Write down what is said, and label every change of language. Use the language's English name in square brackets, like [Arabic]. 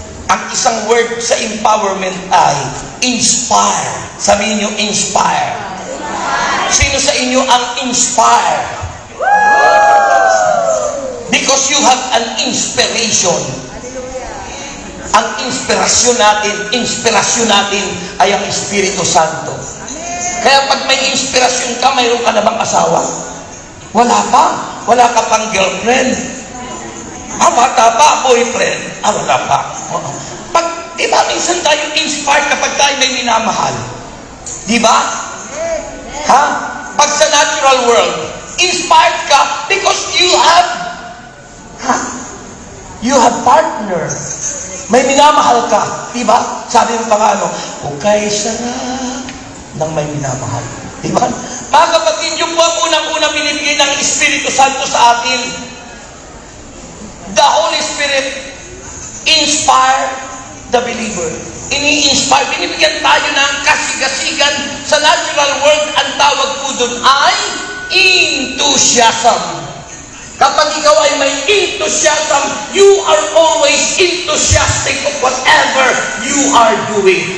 [Filipino] Ang isang word sa empowerment ay inspire. Sabihin niyo, inspire. Sino sa inyo ang inspire? [English] Because you have an inspiration. [Filipino] Ang inspirasyon natin ay ang Espiritu Santo. Kaya pag may inspirasyon ka, mayroon ka na bang asawa? Wala pa. Wala ka pang girlfriend. Bata pa, boyfriend. Wala pa. Di ba minsan tayo inspired kapag tayo may minamahal? Di ba? Pag sa [English] natural world, inspired ka because you have partner. [Filipino] May minamahal ka. Di ba? Sabi mo pa nga, okay, sarap ng may minamahal. Di ba? Mga kapatid, yung po ang unang-unang binibigay ng Espiritu Santo sa atin. [English] The Holy Spirit inspire the believer. [Filipino] Ini-inspire, binibigyan tayo ng kasigasigan. Sa [English] natural world, [Filipino] ang tawag po doon ay enthusiasm. Kapag ikaw ay may [English] enthusiasm, you are always enthusiastic of whatever you are doing.